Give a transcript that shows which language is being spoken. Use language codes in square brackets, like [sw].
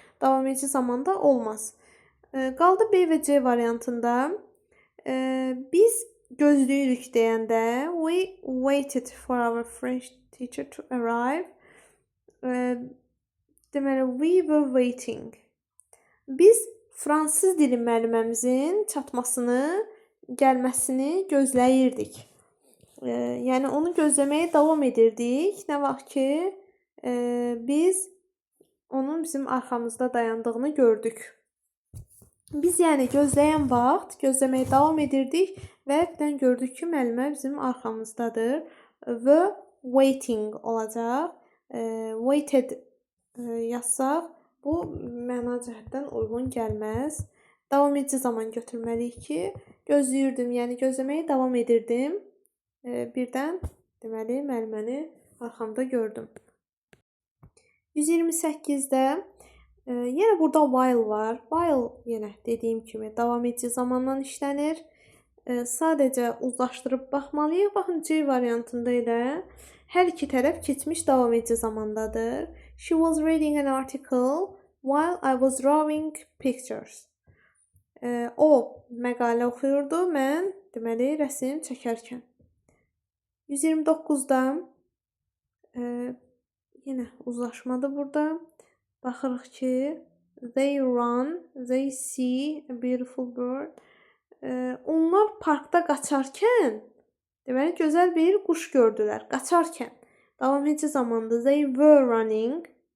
[az] Davam edici zamanda olmaz. Qaldı B və C variantında. Biz gözləyirik deyəndə we waited for our French teacher to arrive. Deməli, we were waiting. Biz fransız dili müəlliməmizin çatmasını, gəlməsini gözləyirdik. Yəni onu gözləməyə davam edirdik. Nə vaxt ki, biz onun bizim arxamızda dayandığını gördük. Biz yəni gözləyən vaxt gözləməyə davam edirdik və birdən gördük ki, müəllimə bizim arxamızdadır. Və waiting olacaq. Waited yazsaq, bu məna cəhətdən uyğun gəlməz. Davam edici zaman götürməliyik ki, gözləyirdim, yəni gözləməyə davam edirdim. Birdən, deməli, müəlliməni arxamda gördüm. 128-də yenə burada while var. While yenə dediyim kimi davam edici zamandan işlənir. Sadəcə uzlaşdırıb baxmalıyıq. Baxın, C variantında ilə hər iki tərəf keçmiş davam edici zamandadır. [en] She was reading an article while I was drawing pictures. [az] O məqalə oxuyurdu, mən deməli rəsm çəkərkən. 129-da yenə uzlaşmadır burada. Baxırıq ki, they run, they see a beautiful bird. Onlar parkda qaçarkən, deməli gözəl bir quş gördülər. Qaçarkən. Davam edici zamanda they were running.